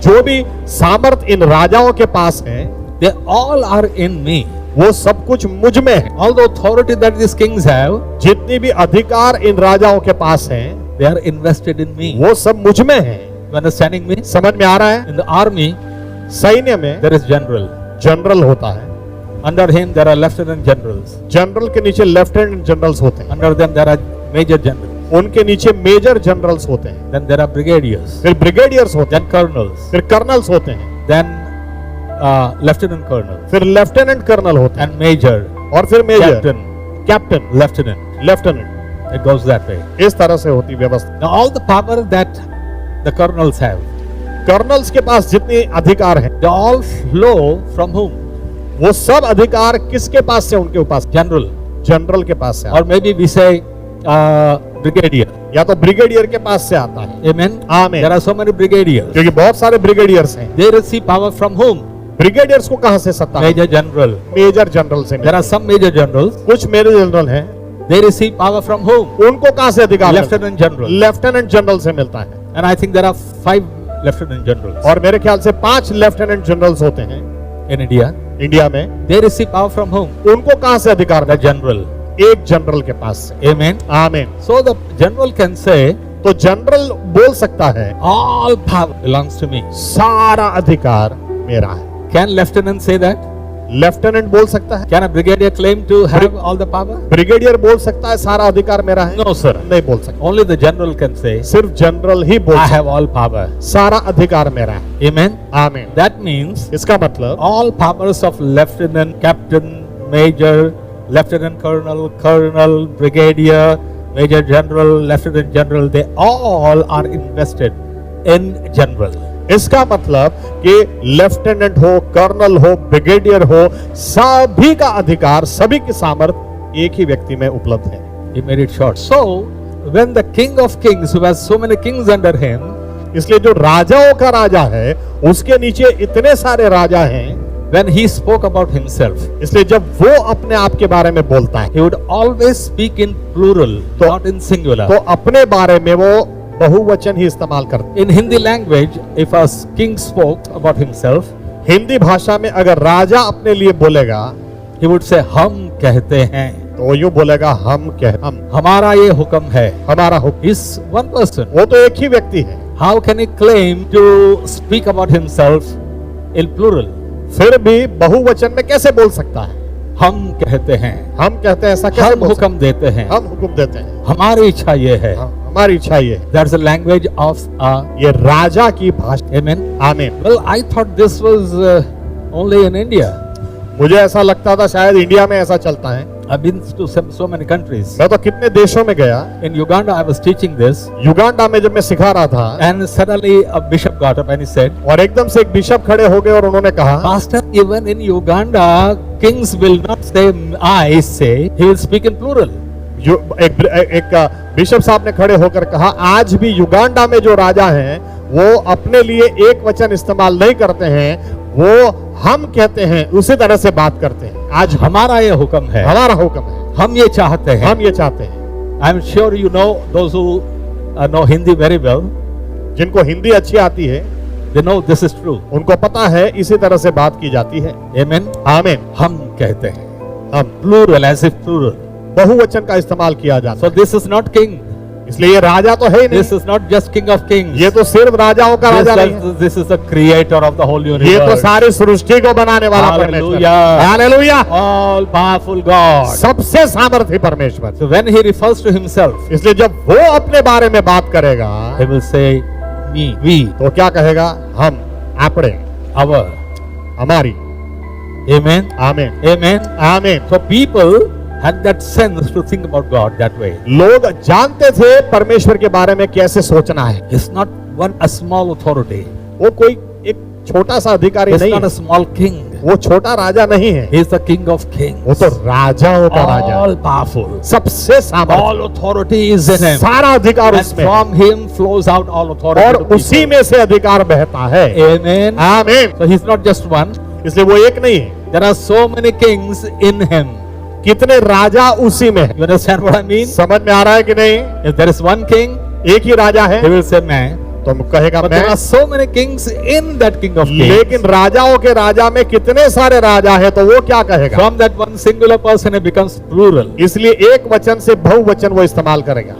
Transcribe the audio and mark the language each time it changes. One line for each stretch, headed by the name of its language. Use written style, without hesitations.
Hindi: जो भी सामर्थ इन राजाओं के पास है,
English: they all are in me.
Hindi: वो सब कुछ मुझ में है।
English: All the authority that these kings have,
Hindi: जितनी भी अधिकार इन राजाओं के पास हैं,
English: they are invested in me.
Hindi: वो सब मुझ में है।
English: You understanding me?
Hindi: समझ में आ रहा है?
English: In the army,
Hindi: सैन्य में
English: there is general.
Hindi: जनरल होता है,
English: Under him there are lieutenant generals.
Hindi: General के नीचे लेफ्टिनेंट जनरल्स होते हैं,
English: Under them there are major generals.
Hindi: उनके नीचे मेजर जनरल्स होते हैं,
English: Then there are brigadiers.
Hindi: फिर ब्रिगेडियर्स होते हैं,
English: Then colonels.
Hindi: फिर कर्नल्स होते हैं,
English: Then lieutenant colonel.
Hindi: फिर लेफ्टिनेंट कर्नल होते हैं,
English: And major.
Hindi: और फिर major,
English: Captain.
Hindi: Captain,
English: Lieutenant.
Hindi: Lieutenant.
English: It goes that way.
Hindi: इस तरह से होती व्यवस्था।
English: Now all the power that the colonels have,
Hindi: colonel's के पास जितने अधिकार हैं,
English: they all flow from whom?
Hindi: वो सब अधिकार किसके पास से? उनके पास,
English: General.
Hindi: जनरल के पास से
English: Or maybe we say brigadier.
Hindi: या तो ब्रिगेडियर के पास से आता है।
English: Amen.
Hindi: आमीन।
English: There are so many brigadiers.
Hindi: क्योंकि बहुत सारे ब्रिगेडियर्स हैं।
English: They receive power from whom?
Hindi: Brigadiers को कहां से सत्ता?
English: Major general.
Hindi: मेजर जनरल से।
English: There are some major generals
Hindi: कुछ मेजर जनरल हैं
English: They receive power from whom?
Hindi: उनको कहां से अधिकार?
English: Lieutenant general.
Hindi: लेफ्टिनेंट जनरल से मिलता है।
English: And I think there are 5 lieutenant generals
Hindi: और मेरे ख्याल से 5 लेफ्टिनेंट जनरल्स होते हैं
English: in India.
Hindi: इंडिया में।
English: They receive power from whom?
Hindi: उनको कहां से अधिकार?
English: The general.
Hindi: एक जनरल के पास से।
English: Amen.
Hindi: आमीन।
English: So the general can say,
Hindi: तो जनरल बोल सकता है
English: all power belongs to me.
Hindi: सारा अधिकार मेरा है।
English: Can lieutenant say that?
Hindi: Lieutenant बोल सकता है?
English: Can a brigadier claim to have all the power?
Hindi: Brigadier बोल सकता है सारा अधिकार मेरा है?
English: No, sir.
Hindi: नहीं बोल सकता।
English: Only the general can say,
Hindi: सिर्फ जनरल ही बोल
English: I
Hindi: सकता
English: have all power.
Hindi: है सारा अधिकार मेरा है।
English: Amen.
Hindi: आमीन।
English: That means
Hindi: इसका मतलब
English: all powers of lieutenant, captain, major, lieutenant colonel, colonel, brigadier, major general, lieutenant general, they all are invested in general.
Hindi: इसका मतलब कि लेफ्टिनेंट हो, कर्नल हो, ब्रिगेडियर हो, सभी का अधिकार, सभी की सामर्थ्य एक ही व्यक्ति में उपलब्ध है।
English: He made it short. So, when the king of kings, who has so many kings under him,
Hindi: इसलिए जो राजाओं का राजा है, उसके नीचे इतने सारे राजा हैं,
English: when he spoke about himself,
Hindi: इसलिए जब वो अपने आप के बारे में बोलता है
English: he would always speak in plural, not in singular.
Hindi: तो अपने बारे में वो बहुवचन ही इस्तेमाल करते।
English: In Hindi language, if a king spoke about himself,
Hindi: Hindi भाषा में अगर राजा अपने लिए बोलेगा
English: he would say,
Hindi: हम कहते हैं, तो वो यूं बोलेगा, हम हमारा ये हुक्म है. हमारा हुक्म।
English: He's one person.
Hindi: वो तो एक ही व्यक्ति है।
English: How can he claim to speak about himself in plural?
Hindi: फिर भी बहुवचन में कैसे बोल सकता है? हम कहते हैं, हम कहते हैं, ऐसा कैसे हम बोल सकते हुक्म देते हैं, हैं? हम हुक्म देते हैं, हमारी इच्छा ये है. हमारी इच्छा ये है।
English: That's the language of
Hindi: ये राजा की भाषा।
English: Amen.
Hindi: आमीन।
English: Well, I thought this was only in India.
Hindi: मुझे ऐसा लगता था शायद इंडिया में ऐसा चलता है।
English: I've been to so many countries.
Hindi: मैं तो कितने देशों में गया।
English: In Uganda, I was teaching this,
Hindi: Uganda में जब मैं सिखा रहा था,
English: and suddenly a bishop got up and he said,
Hindi: और एकदम से एक बिशप खड़े हो गए और उन्होंने कहा,
English: Pastor, even in Uganda, kings will not say I say, he will speak in plural.
Hindi: एक बिशप साहब ने खड़े होकर कहा, आज भी युगांडा में जो राजा हैं वो अपने लिए एक वचन इस्तेमाल नहीं करते हैं, वो हम कहते हैं, उसी तरह से बात करते हैं। आज हमारा ये हुक्म है, हमारा हुक्म है, हम ये चाहते हैं. हम ये चाहते हैं।
English: I am sure you know, those who know Hindi very well,
Hindi: जिनको हिंदी अच्छी आती है,
English: they know this is true.
Hindi: उनको पता है इसी तरह से बात की जाती है।
English: Amen.
Hindi: आमीन। हम कहते हैं, हम
English: plural as if plural.
Hindi: बहुवचन का इस्तेमाल किया जाता
English: So this is not king.
Hindi: है, इसलिए ये राजा तो है ही नहीं।
English: This is not just king of kings.
Hindi: ये तो सिर्फ राजाओं का राजा नहीं है।
English: This is the creator of the whole universe.
Hindi: ये तो सारी सृष्टि को बनाने वाला परमेश्वर।
English: Hallelujah.
Hindi: Hallelujah.
English: All powerful God.
Hindi: सबसे सामर्थ्य परमेश्वर।
English: So when he refers to himself,
Hindi: इसलिए जब वो अपने बारे में बात करेगा,
English: he will say me, we,
Hindi: तो क्या कहेगा? हम, अपने,
English: our.
Hindi: हमारी।
English: Amen.
Hindi: आमीन।
English: Amen.
Hindi: आमीन।
English: So people had that sense to think about God that way.
Hindi: लोग जानते थे परमेश्वर के बारे में कैसे सोचना है।
English: He's not one a small authority.
Hindi: वो कोई एक छोटा सा अधिकारी
English: He's
Hindi: नहीं
English: not a
Hindi: है,
English: small king.
Hindi: वो छोटा राजा नहीं है,
English: He is the king of kings.
Hindi: वो तो राजाओं का राजा है।
English: All powerful.
Hindi: सबसे सामर्थ्य,
English: All authority is in him.
Hindi: सारा अधिकार
English: And
Hindi: उसमें है,
English: from him flows out all authority.
Hindi: और
English: to people.
Hindi: उसी में से अधिकार बहता है।
English: Amen.
Hindi: आमीन।
English: So he's not just one.
Hindi: इसलिए वो एक नहीं है,
English: There are so many kings in him.
Hindi: कितने राजा उसी में है।
English: You understand what I mean?
Hindi: समझ में आ रहा है कि नहीं?
English: If there is one king,
Hindi: एक ही राजा है,
English: he will say मैं.
Hindi: तो कहेगा
English: But
Hindi: मैं।
English: there are so many kings in that king of kings.
Hindi: लेकिन राजाओं के राजा में कितने सारे राजा है, तो वो क्या कहेगा?
English: From that one singular person, it becomes plural.
Hindi: इसलिए एक वचन से बहुवचन वो इस्तेमाल करेगा।